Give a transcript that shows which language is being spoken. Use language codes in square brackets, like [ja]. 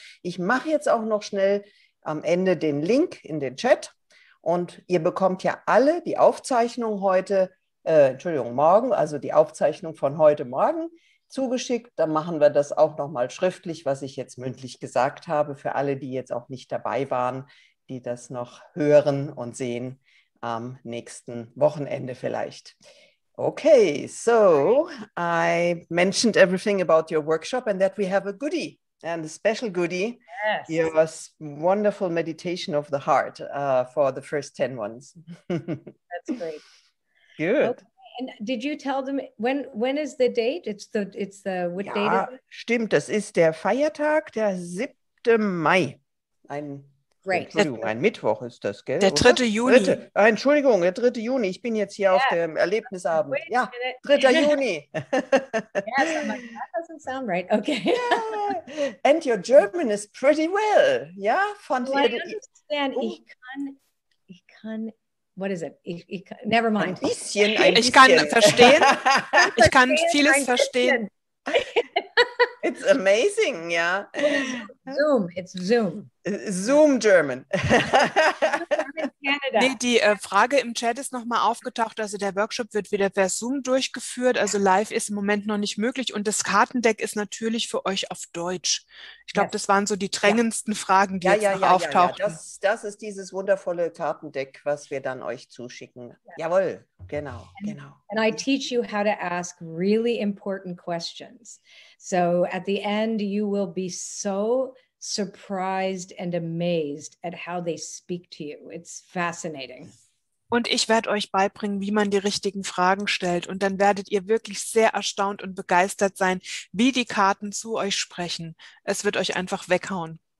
[de] Ich mache jetzt auch noch schnell am Ende den Link in den Chat und ihr bekommt ja alle die Aufzeichnung morgen, also die Aufzeichnung von heute Morgen zugeschickt. Dann machen wir das auch nochmal schriftlich, was ich jetzt mündlich gesagt habe, für alle, die jetzt auch nicht dabei waren, die das noch hören und sehen am nächsten Wochenende vielleicht. [en] Okay, so I mentioned everything about your workshop and that we have a goodie, and a special goodie, your wonderful meditation of the heart for the first 10 ones. That's great. Good. Okay. And did you tell them when is the date? What date is it? [de] Stimmt, das ist der Feiertag, der 7. Mai. Entschuldigung, ein Mittwoch ist das, gell? Der 3. Juni. Entschuldigung, der 3. Juni. Ich bin jetzt hier auf dem Erlebnisabend. Ja, 3. Juni. [en] Yes, I'm like, that doesn't sound right. Okay. Yeah. And your German is pretty well. [de] Ja, fand [en] I understand. [de] Ich kann, [en] what is it? Never mind. [de] Ein bisschen. Ich kann verstehen. Ich kann vieles verstehen. [en] It's amazing, ja. Zoom, it's Zoom. Zoom German. [de] Nee, die Frage im Chat ist nochmal aufgetaucht, also der Workshop wird wieder per Zoom durchgeführt, also live ist im Moment noch nicht möglich und das Kartendeck ist natürlich für euch auf Deutsch. Ich glaube, das waren so die drängendsten Fragen, die jetzt noch auftauchten. Ja. Das ist dieses wundervolle Kartendeck, was wir dann euch zuschicken. Ja. Jawohl, genau. [en] And I teach you how to ask really important questions. So at the end, you will be so surprised and amazed at how they speak to you. It's fascinating. [de] Und ich werde euch beibringen, wie man die richtigen Fragen stellt. Und dann werdet ihr wirklich sehr erstaunt und begeistert sein, wie die Karten zu euch sprechen. Es wird euch einfach weghauen.